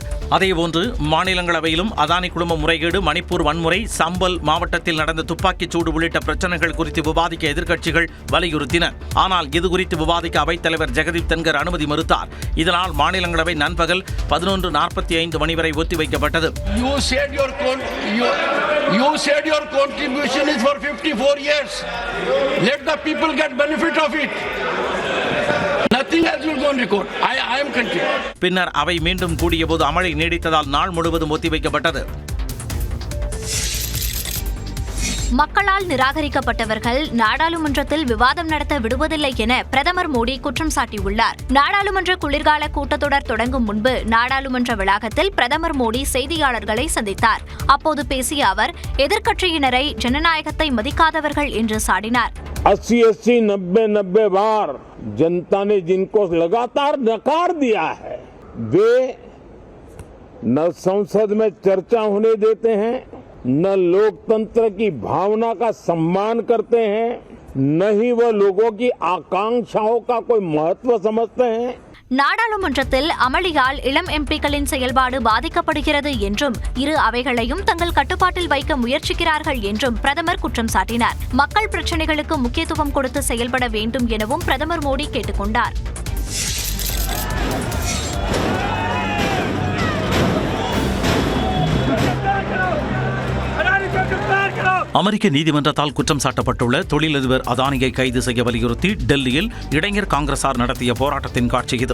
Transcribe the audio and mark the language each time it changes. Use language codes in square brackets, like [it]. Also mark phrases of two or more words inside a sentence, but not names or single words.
[ta] அதேபோன்று மாநிலங்களவையிலும் அதானி குழும முறைகேடு, மணிப்பூர் வன்முறை, சம்பல் மாவட்டத்தில் நடந்த துப்பாக்கிச் சூடு உள்ளிட்ட பிரச்சனைகள் குறித்து விவாதிக்க எதிர்க்கட்சிகள் வலியுறுத்தின. ஆனால் இதுகுறித்து விவாதிக்க அவைத் தலைவர் ஜெகதீப் தன்கர் அனுமதி மறுத்தார். இதனால் மாநிலங்களவை நண்பகல் 11:45 மணி வரை ஒத்திவைக்கப்பட்டது. [en] You said your contribution is for 54 years. Let the people get benefit of it. Nothing else will go on record. I am continuing. [ta] பின்னர் அவை மீண்டும் கூடியபோது அமளி நீடித்ததால் நாள் முழுவதும் ஒத்திவைக்கப்பட்டது. மக்களால் நிராகரிக்கப்பட்டவர்கள் நாடாளுமன்றத்தில் விவாதம் நடத்த விடுவதில்லை என பிரதமர் மோடி குற்றம் சாட்டியுள்ளார். நாடாளுமன்ற குளிர்கால கூட்டத்தொடர் தொடங்கும் முன்பு நாடாளுமன்ற வளாகத்தில் பிரதமர் மோடி செய்தியாளர்களை சந்தித்தார். அப்போது பேசிய அவர் எதிர்க்கட்சியினரை ஜனநாயகத்தை மதிக்காதவர்கள் என்று சாடினார். [hi] 80, 90 बार जनता ने जिनको लगातार नकार दिया है, वे न संसद में चर्चा होने देते हैं, न लोकतंत्र की भावना का सम्मान करते हैं, न ही वह लोगों की आकांक्षाओं का कोई महत्व समझते हैं. [ta] நாடாளுமன்றத்தில் அமளியால் இளம் எம்பிக்களின் செயல்பாடு பாதிக்கப்படுகிறது என்றும் இரு அவைகளையும் தங்கள் கட்டுப்பாட்டில் வைக்க முயற்சிக்கிறார்கள் என்றும் பிரதமர் குற்றம் சாட்டினார். மக்கள் பிரச்சினைகளுக்கு முக்கியத்துவம் கொடுத்து செயல்பட வேண்டும் எனவும் பிரதமர் மோடி கேட்டுக் கொண்டார். அமெரிக்க நீதிமன்றத்தால் குற்றம் சாட்டப்பட்டுள்ள தொழிலதிபர் அதானியை கைது செய்ய வலியுறுத்தி டெல்லியில் இளைஞர் காங்கிரசார் நடத்திய போராட்டத்தின் காட்சி இது.